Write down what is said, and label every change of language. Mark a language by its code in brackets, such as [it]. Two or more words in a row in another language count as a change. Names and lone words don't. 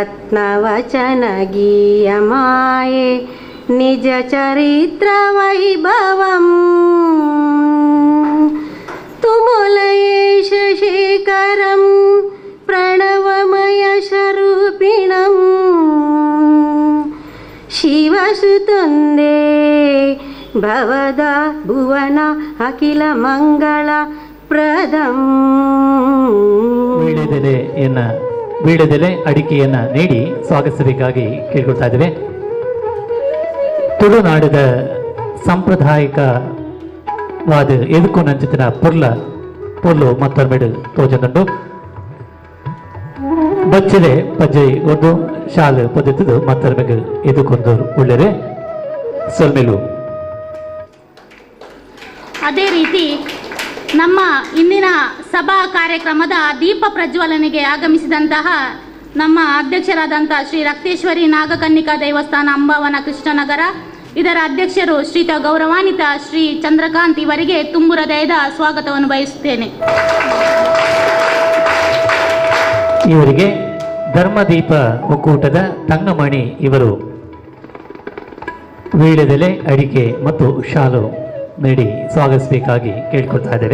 [sa] ನವಚನ ಗೀಯಮಾಯೆ ನಿಜ ಚರಿತ್ರ ವೈಭವಂ ತುಮುಲಯೇಶ ಶೇಖರಂ ಪ್ರಣವಮಯ ಸ್ವರೂಪಿಣಂ ಶಿವಸುತಂದೇ ಭವದ ಭುವನ ಅಖಿಲ ಮಂಗಳ ಪ್ರದಂ. [kn] ವೀಳ್ಯದೆಲೆ ಅಡಿಕೆಯನ್ನ ನೀಡಿ ಸ್ವಾಗತಿಸಬೇಕಾಗಿ ಕೇಳ್ಕೊಳ್ತಾ ಇದ್ದೇವೆ. [tcy] ತುಳುನಾಡದ ಸಾಂಪ್ರದಾಯಿಕವಾದ ಎದುಕು ನಂಚಿನ ಪೊರ್ಲು ಮತ್ತೊರ್ಮೆಡು ತೋಜನುಂಡು ಬಚ್ಚಲೆ ಪಜ್ಜೆ ಒಂದು ಶಾಲೆ ಪದ್ಧತಿದು ಮತ್ತೊರ್ಮೆಗೆ ಎದುಕೊಂದು ಉಳ್ಳರೆ ಸೊಲ್ಮೆಲು. [kn] ಅದೇ ರೀತಿ ನಮ್ಮ ಇಂದಿನ ಸಭಾ ಕಾರ್ಯಕ್ರಮದ ದೀಪ ಪ್ರಜ್ವಲನೆಗೆ ಆಗಮಿಸಿದಂತಹ ನಮ್ಮ ಅಧ್ಯಕ್ಷರಾದಂತಹ ಶ್ರೀ ರಕ್ತೇಶ್ವರಿ ನಾಗಕನ್ನಿಕಾ ದೇವಸ್ಥಾನ ಅಂಬಾವನ ಕೃಷ್ಣನಗರ, ಇದರ ಅಧ್ಯಕ್ಷರು ಶ್ರೀಯುತ ಗೌರವಾನ್ವಿತ ಶ್ರೀ ಚಂದ್ರಕಾಂತ್ ಇವರಿಗೆ ತುಂಬು ಹೃದಯದ ಸ್ವಾಗತವನ್ನು ಬಯಸುತ್ತೇನೆ. ಇವರಿಗೆ ಧರ್ಮದೀಪ ಒಕ್ಕೂಟದ ತಂಗಮಣಿ ಇವರು ವೀಳ್ಯದೆಲೆ ಅಡಿಕೆ ಮತ್ತು ಶಾಲು ನೀಡಿ ಸ್ವಾಗತಿಸಬೇಕಾಗಿ ಕೇಳ್ಕೊಳ್ತಾ ಇದ್ದೇವೆ.